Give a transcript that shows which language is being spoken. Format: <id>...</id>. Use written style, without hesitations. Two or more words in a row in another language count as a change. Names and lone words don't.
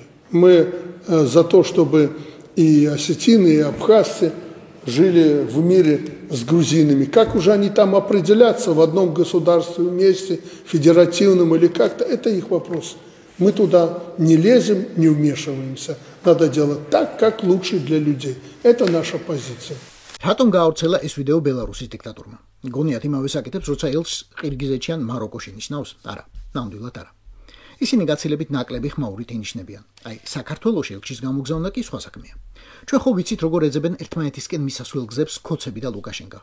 <ru>Мы за то, чтобы и осетины, и абхазцы жили в мире с грузинами. Как уже они там определятся в одном государстве вместе, федеративном или как-то, это их вопрос. Мы туда не лезем, не вмешиваемся. Надо делать так, как лучше для людей. Это наша позиция.</ru> <ka>რატომ გაავრცელა ეს ვიდეო ბელარუსის დიქტატორმა? გონიათ იმავე საკითხებს, როცა ელჩს ყირგიზეთში ან მაროკოში ნიშნავს? არა, ნამდვილად არა. ისინი გაცილებით ნაკლები ხმაურით ინიშნებიან. აი, საქართველოში ელჩის გამოგზავნა კი სხვა საქმეა. ჩვენ ხო ვიცით, როგორ ეძებენ ერთმანეთისკენ მისასვლელ გზებს ქოცები და ლუკაშენკა.</ka>